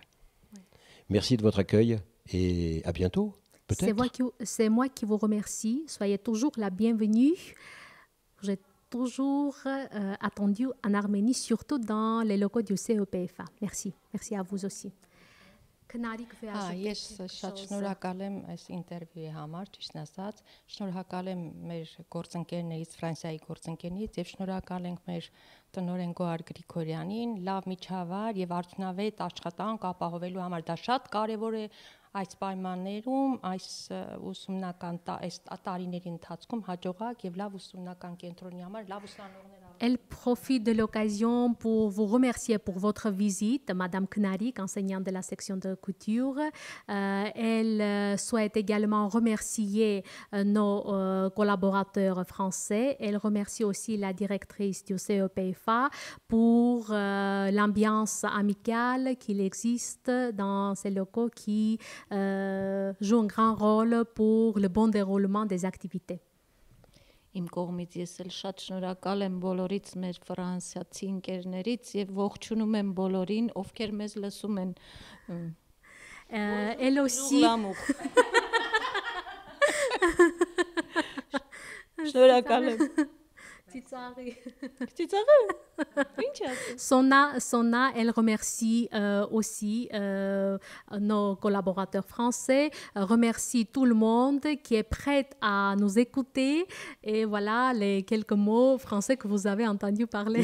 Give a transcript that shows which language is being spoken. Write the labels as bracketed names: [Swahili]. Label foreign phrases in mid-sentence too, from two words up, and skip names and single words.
[French] Merci de votre accueil et à bientôt. C'est moi qui vous remercie. Soyez toujours la bienvenue. J'ai toujours attendu en Arménie, surtout dans les locaux du CEPFA. Merci. Merci à vous aussi. [Armenian] Ես շատ շնորհակալ եմ այս ինտերվյուի համար, ճիշտն ասած, շնորհակալ եմ մեր գործընկերներից, Ֆրանսիայի գործընկերներից եւ շնորհակալ ենք մեր տնօրեն Գոհար Գրիգորյանին, լավ միջավայր եւ արդյունավետ աշխատանք ապահովելու համար։ Դա շատ կարեւոր է այս պայմաններում, այս ուսումնական տարիների ընթացքում հաջողակ եւ լավ ուսումնական կենտրոնի համար լավ ուսանողներ. [French] Elle profite de l'occasion pour vous remercier pour votre visite, Madame Knarik, enseignante de la section de couture. Elle souhaite également remercier nos collaborateurs français. Elle remercie aussi la directrice du CEPFA pour l'ambiance amicale qu'il existe dans ces locaux qui joue un grand rôle pour le bon déroulement des activités. [Armenian] Իմ կողմից ես էլ շատ շնորհակալ եմ բոլորից մեր ֆրանսիացի ընկերներից եւ ողջունում եմ բոլորին, ովքեր մեզ լսում են։ [French] Elle aussi. [Armenian] Շնորհակալ եմ։ [French] Sona, elle remercie aussi nos collaborateurs français, remercie tout le monde qui est prêt à nous écouter. Et voilà les quelques mots français que vous avez entendu parler.